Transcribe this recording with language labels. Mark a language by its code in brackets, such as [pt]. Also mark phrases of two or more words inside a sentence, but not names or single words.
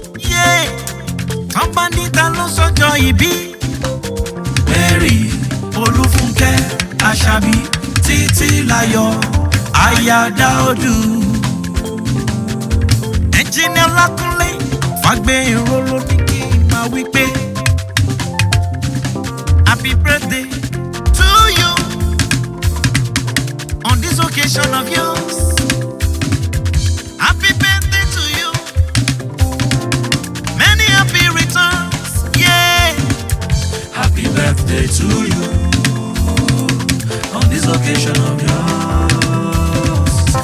[yo] Yeah. Tán bá ní ta ló ṣọjọ́ ìbí. Mary, Olúfúnkẹ́, Àṣàbí, Títílayọ̀, Aya Dáúdù. Engineer Lákúnlé, Fágbénró ló ní kí n máa wí pé, [en] "Happy birthday to you on this occasion of yours. Happy birthday to you. Many happy returns, yeah." Happy birthday to you on this occasion of yours.